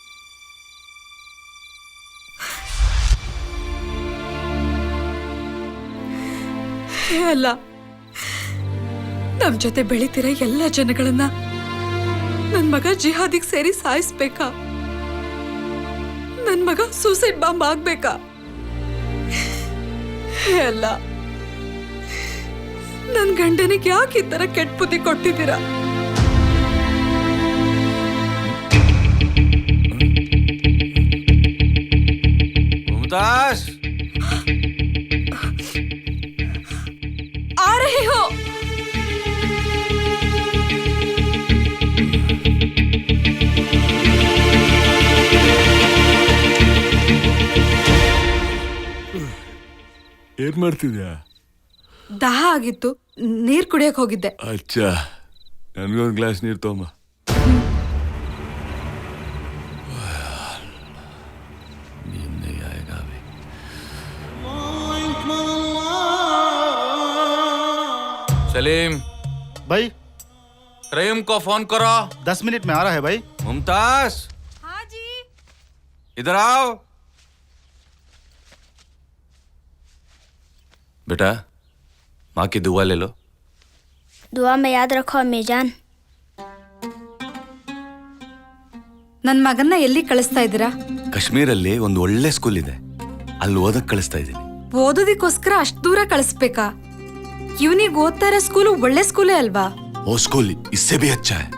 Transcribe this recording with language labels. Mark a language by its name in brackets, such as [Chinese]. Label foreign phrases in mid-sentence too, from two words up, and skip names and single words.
[Kannada] ಅಲ್ಲ, ನಮ್ ಜೊತೆ ಬೆಳಿತಿರೋ ಎಲ್ಲ ಜನಗಳನ್ನ ನನ್ ಮಗ ಜಿಹಾದಿಗೆ ಸೇರಿ ಸಾಯಿಸ್ಬೇಕಾ? ನನ್ ಮಗ [English] suicide bomb [Kannada] ಆಗ್ಬೇಕಾ? ಅಲ್ಲ, ನನ್ ಗಂಡನಿಗೆ ಯಾಕೆ ಈ ತರ ಕೆಟ್ಟ ಬುದ್ಧಿ ಕೊಟ್ಟಿದ್ದೀರಾ? [Hindi] मुमताज, आ रहे हो? [Kannada] ಏನ್ ಮಾಡ್ತಿದ್ಯಾ? ದಾಹ ಆಗಿತ್ತು, ನೀರ್ ಕುಡಿಯಕ್ ಹೋಗಿದ್ದೆ. ಅಚ್ಚಾ, ನನ್ಗೊಂದು ಗ್ಲಾಸ್ ನೀರು ತಗೊಂಬ. [Hindi] सलीम भाई, रहीम को फोन करो. 10 मिनट में आ रहा है भाई. मुमताज, हाँ जी. इधर आओ. बेटा, माँ की दुआ ले लो. दुआ में याद रखो अम्मी जान. [Kannada] ನನ್ ಮಗನ್ನ ಎಲ್ಲಿ ಕಳಿಸ್ತಾ ಇದ್ದೀರಾ? ಕಾಶ್ಮೀರಲ್ಲಿ ಒಂದು ಒಳ್ಳೆ ಸ್ಕೂಲ್ ಇದೆ, ಅಲ್ಲಿ ಓದಕ್ ಕಳಿಸ್ತಾ ಇದ್ದೀನಿ. ಓದೋದಿಕ್ಕೋಸ್ಕರ ಅಷ್ಟ್ ದೂರ ಕಳಿಸ್ಬೇಕಾ? ಇವನಿಗೆ ಓದ್ತಾ ಇರೋ ಸ್ಕೂಲು ಒಳ್ಳೆ ಸ್ಕೂಲೇ ಅಲ್ವಾ? [Hindi] वो स्कूल इससे भी अच्छा है.